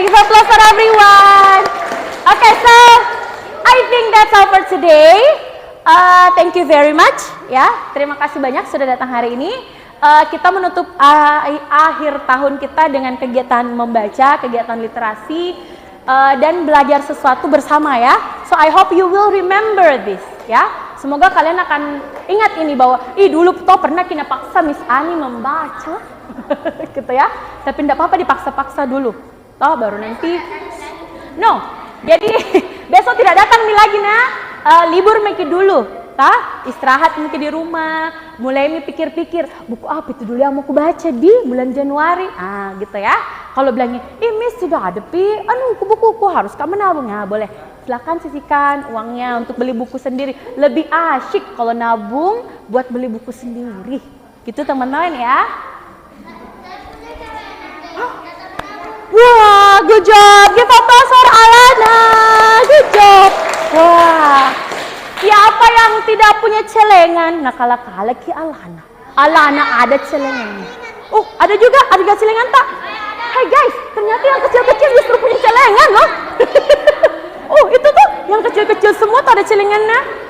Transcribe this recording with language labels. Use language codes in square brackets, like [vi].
[en] Give applause for everyone. Okay, so I think that's all for today. Thank you very much. [id] Ya, terima kasih banyak sudah datang hari ini. Kita menutup akhir tahun kita dengan kegiatan membaca, kegiatan literasi, dan belajar sesuatu bersama ya. [en] So I hope you will remember this [id] ya. Semoga kalian akan ingat ini bahwa dulu toh pernah kita paksa Miss Ani membaca gitu ya. Tapi tidak apa-apa dipaksa-paksa dulu. Toh baru nanti jadi besok tidak datang lagi libur mikir dulu. Istirahat mungkin di rumah, mulai pikir-pikir buku apa itu dulu yang mau aku baca di bulan Januari, gitu ya. Kalau bilangnya, Miss sudah ada buku-buku harus kamu nabung, boleh. Silakan sisihkan uangnya untuk beli buku sendiri. Lebih asyik kalau nabung buat beli buku sendiri, gitu teman-teman ya. [en] Wah, good job, give applause for Alana, good job. Wah. [id] Siapa yang tidak punya celengan? Nah, kala-kala ki Alana. Alana ada celengan. Oh, ada juga celengan tak? [en] Hai guys, [id] ternyata yang kecil-kecil justru punya celengan loh. Oh, itu tuh yang kecil-kecil semua tuh ada celengannya.